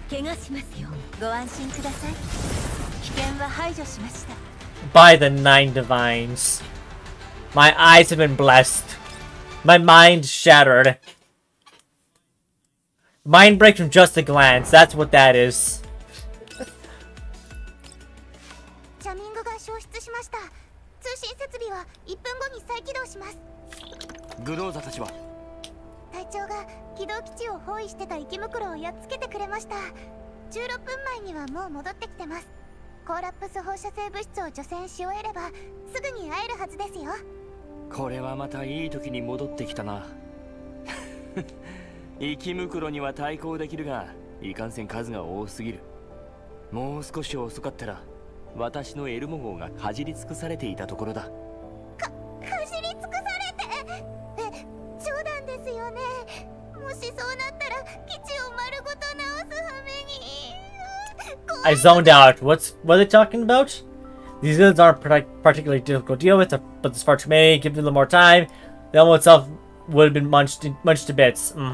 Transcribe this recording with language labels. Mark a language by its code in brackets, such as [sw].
[ja] 怪我しますよ。ご安心ください。危険は排除しました。 [en] By the Nine Divines. My eyes have been blessed. My mind shattered. Mind break from just a glance. That's what that is. [ja] ジャミングが消失しました。通信設備は1分後に再起動します。グローザたちは隊長が軌道基地を包囲してた生き袋をやっつけてくれました。 16分前にはもう戻ってきてます。コーラップス放射性物質を除染し終えればすぐに会えるはずですよ。これはまたいい時に戻ってきたな。生き袋には対抗できるが、いかんせん数が多すぎる。もう少し遅かったら私のエルモ号がかじり尽くされていたところだ。かじり尽くされて、冗談ですよね。もしそうなったら基地を丸ごと直す羽目に。 [en] I zoned out. What are they talking about? These goods aren't particularly difficult to deal with, but it's far too many. Give them a little more time. The elmo itself would have been munched to bits.